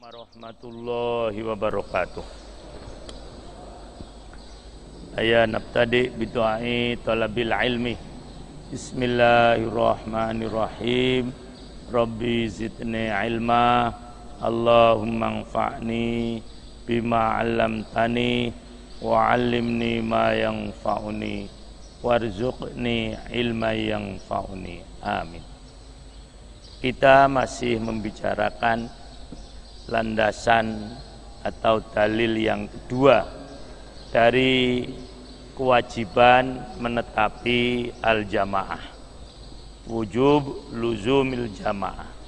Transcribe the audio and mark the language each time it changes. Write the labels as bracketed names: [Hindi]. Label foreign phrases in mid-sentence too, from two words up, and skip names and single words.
[Arabic] ورحمة الله وبركاته. Aya نبتدئ بدعاء طلب العلم. بسم الله الرحمن الرحيم. رب زدني علما. اللهم انفعني بما علمتني وعلمني ما ينفعني وارزقني علما ينفعني. Amin. [Indonesian] Kita masih membicarakan landasan atau dalil yang kedua dari kewajiban menetapi al-jamaah, [Arabic] وجوب لزوم الجماعة.